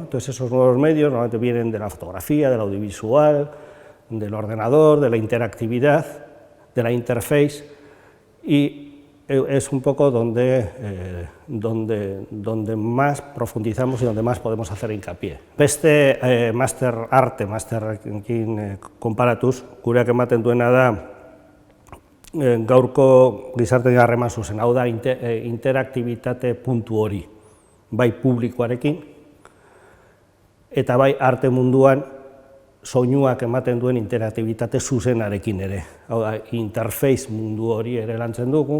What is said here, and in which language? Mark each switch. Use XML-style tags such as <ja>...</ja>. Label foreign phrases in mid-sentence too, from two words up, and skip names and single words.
<es>Entonces esos nuevos medios normalmente vienen de la fotografía, del audiovisual, del ordenador, de la interactividad, de la interface, y es un poco donde más profundizamos y donde más podemos hacer hincapié.</es> <eu>Beste master masterrekin konparatuz, gureak ematen duena da gaurko gizartearen harreman zuzen, hau da interaktibitate puntu hori, bai publikoarekin eta bai arte munduan soinuak ematen duen interaktibitate zuzenarekin ere, hau da interface mundu hori ere lantzen dugu.</eu>